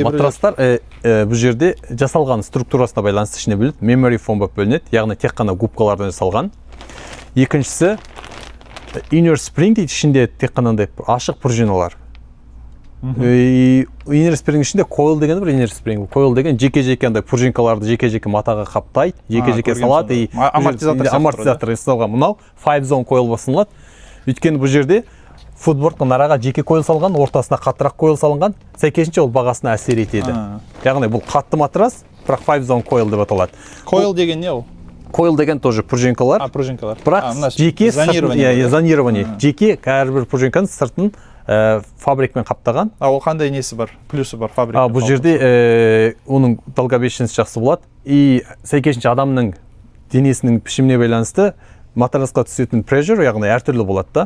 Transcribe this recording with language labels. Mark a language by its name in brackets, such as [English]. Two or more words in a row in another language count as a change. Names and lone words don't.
[Kazakh] Матрастар бұл жерде жасалған структурасына байланысты ішіне бөлінеді. [English] Memory foam [Kazakh] болып бөлінеді, яғни тек қана губкалардан жасалған. Екіншісі [English] inner spring [Kazakh] дейді, ішінде тек қанандай ашық пружиналар. [English] Inner spring [Kazakh] ішінде coil деген бір [English] inner spring. [Kazakh] Coil деген жеке-жеке андай пружинкаларды жеке-жеке матаға қаптайды, жеке-жеке салады. Амортизатор жасалған. Мынау [English] 5 zone coil [Kazakh] басынылады. Өйткені бұл жерде футбордтың араға жеке coil салған, ортасына қаттырақ coil салынған, сәйкесінше ол бағасына әсер етеді. Яғни бұл қатты матрас, бірақ [English] 5 zone coil [Kazakh] деп аталады. Coil деген не ол? Coil деген тоже пружинкалар. Бірақ жеке зонирование. Жеке әрбір пружинканың сыртын фабрикмен қаптаған. Ол қандай несі бар? Плюсы бар фабрикмен? Бұл жерде оның долговечность жақсы болады. И сәйкесінше адамның денесінің пішіміне байланысты матрасқа түсетін pressure, яғни әртүрлі болады да.